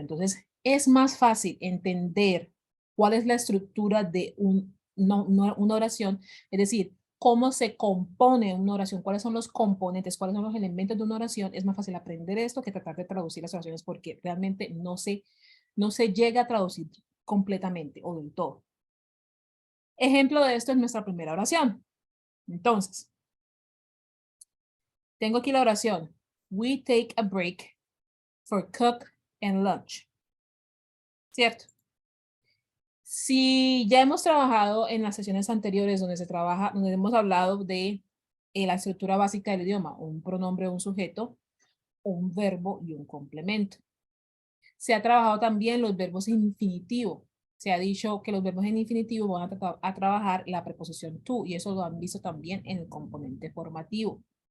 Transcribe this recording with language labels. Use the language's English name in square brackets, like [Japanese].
[Spanish] Entonces, es más fácil entender cuál es la estructura de una oración, es decir, cómo se compone una oración, cuáles son los componentes, cuáles son los elementos de una oración. Es más fácil aprender esto que tratar de traducir las oraciones porque realmente no se llega a traducir completamente o del todo. Ejemplo de esto es nuestra primera oración. Entonces, tengo aquí la oración. [English] We take a break for cook and lunch. [Spanish] ¿Cierto? Si ya hemos trabajado en las sesiones anteriores donde hemos hablado de la estructura básica del idioma, un pronombre, un sujeto, un verbo y un complemento. Se ha trabajado también los verbos en infinitivo. Se ha dicho que los verbos en infinitivo van a trabajar la preposición to y eso lo han visto también en el componente formativo.